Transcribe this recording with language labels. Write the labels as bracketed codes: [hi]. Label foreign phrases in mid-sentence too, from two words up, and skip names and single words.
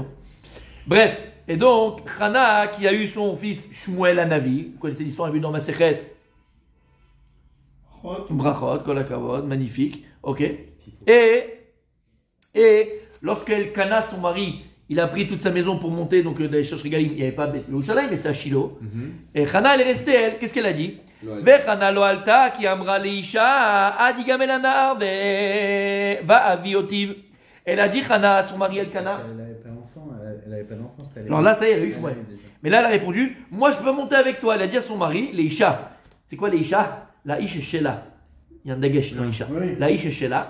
[fr] Bref, et donc Chana qui a eu son fils Shmuel Hanavi, vous connaissez l'histoire, on l'a vu dans Masechet. Brachot, [he] כל הכבוד, [fr] magnifique. OK. Et lorsque Elkana, son mari, il a pris toute sa maison pour monter, donc dans les [he] שלוש רגלים, [fr] il n'y avait pas Yerushalayim, mais c'est à Shiloh. Et Chana, elle est restée, elle, qu'est-ce qu'elle a dit? [he] וחנה לא עלתה כי אמרה לאישה עד יגמל הנער והביאותיו. [fr] Elle a dit Chana à son mari Elkana. Elle avait pas d'enfant, c'était. Alors là, ça y est, elle a eu Shmuel. Mais là, elle a répondu, moi, je peux monter avec toi. Elle a dit à son mari, leisha. C'est quoi leisha? [he] לאיש שלה. [fr] Il y a un dagesh dans leisha. [he] לאיש שלה.